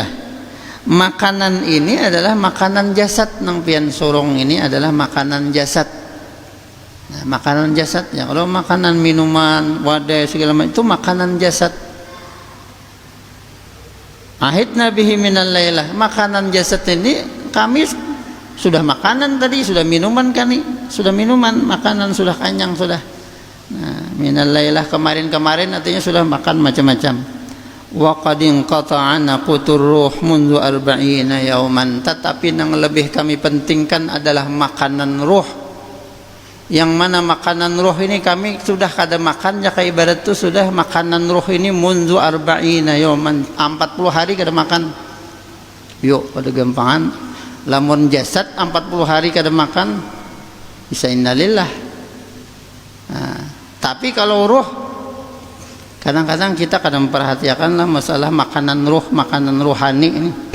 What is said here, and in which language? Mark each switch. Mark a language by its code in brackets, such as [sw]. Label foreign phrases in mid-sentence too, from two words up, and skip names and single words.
[bjn] Makanan ini adalah makanan jasad, nang pian sorong ini adalah makanan jasad. [id] Nah, makanan jasad ya. Kalau makanan minuman, wadah segala macam itu makanan jasad. [ar] عهدنا به من الليلة, [id] makanan jasad ini kami sudah makanan tadi, sudah minuman kami, sudah minuman, makanan sudah kenyang sudah. Nah, [ar] من الليلة [id] kemarin-kemarin artinya sudah makan macam-macam. [ar] وقد انقطع عنا قوت الروح منذ 40 يوما, [id] tetapi yang lebih kami pentingkan adalah makanan ruh. [bjn] Yang mana makanan ruh ini kami sudah kada makan, ya kayak ibarat itu sudah makanan ruh ini [ar] منذ 40 يوما, [bjn] 40 hari kada makan. Yuk pada gampangan, lamun jasad 40 hari kada makan bisa innalillah. [id] Nah, tapi kalau ruh kadang-kadang kita kadang memperhatikan lah masalah makanan ruh, makanan rohani ini.